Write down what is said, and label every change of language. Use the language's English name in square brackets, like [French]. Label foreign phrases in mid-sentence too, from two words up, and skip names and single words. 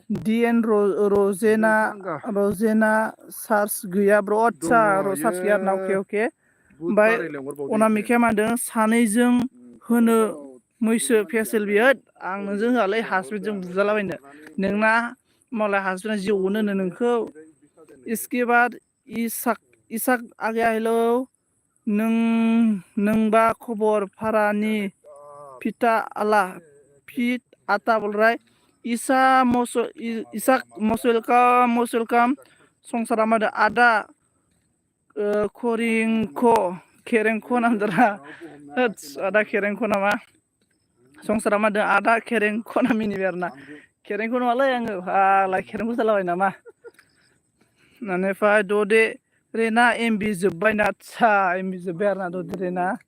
[Bodo] डि एन रजेना चार्ज गैया ब्र' आदसा चार्ज गैया आरोना अके ओमफ्राय अनामिकाया मा होनदों सानैजों होनो मैसो फेसेल बियो आं नोंजों होआलै हासबेन्डजों बुजालाबायनो नोंना मालाय हासबेन्डआ जिउ अनो नोंखौ [Hindi] इसके बाद [Bodo] इसाक आगेया हेलौ नोंबा खबर भारानि फिथा आला फिट आता बलराय इसाक मसुलकाम संसारा मादो आदा खेरेंख नामदोरा आदा खेरेंख नामा संसारा मादो आदा खेरेंख ना मिनिबाय आरोना खेरेंख नङालै आङो फाग्ला खेरेंख जालाबाय नामा बेनिफ्राय ददे रेना एमबि जोब्बायना आदसा एमबि जोब्बाय आरोना ददे रेना